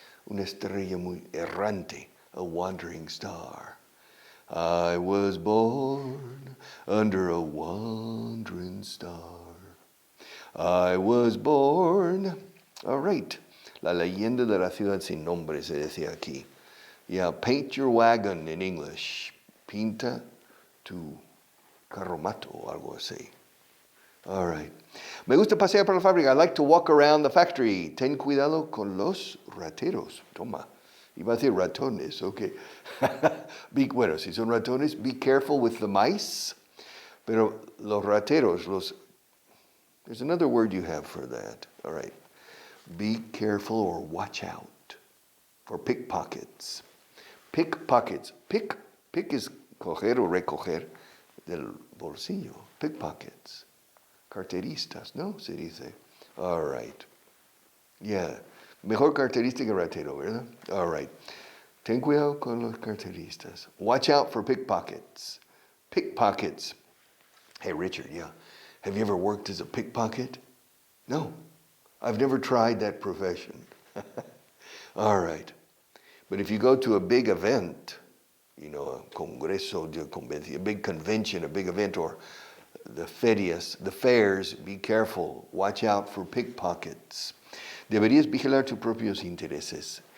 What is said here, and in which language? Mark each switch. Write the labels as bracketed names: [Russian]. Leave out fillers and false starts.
[Spanish] Una estrella muy errante, [English] a wandering star. I was born under a wandering star. I was born. All right. [Spanish] La leyenda de la ciudad sin nombre se decía aquí. [English] Yeah, paint your wagon in English. [Spanish] Pinta tu carromato, algo así. [English] All right. [Spanish] Me gusta pasear por la fábrica. [English] I like to walk around the factory. [Spanish] Ten cuidado con los rateros. Toma. Iba a decir ratones, okay. Bueno, si son ratones, [English] be careful with the mice. [Spanish] Pero los rateros, [English] there's another word you have for that. All right. Be careful or watch out for pickpockets. [Spanish] Pickpockets. [English] Pick is [Spanish] coger o recoger del bolsillo. Pickpockets. Carteristas, ¿no? Se dice. [English] All right. Yeah. [Spanish] Mejor carterista que ratero, ¿verdad? [English] All right. [Spanish] Ten cuidado con los carteristas. [English] Watch out for pickpockets. Pickpockets. Hey, Richard, yeah. Have you ever worked as a pickpocket? No. I've never tried that profession. All right. But if you go to a big event, a [Spanish] congreso de convención, [English] a big convention, a big event, or the fairs, be careful. Watch out for pickpockets. [Spanish] Deberías vigilar tus propios intereses.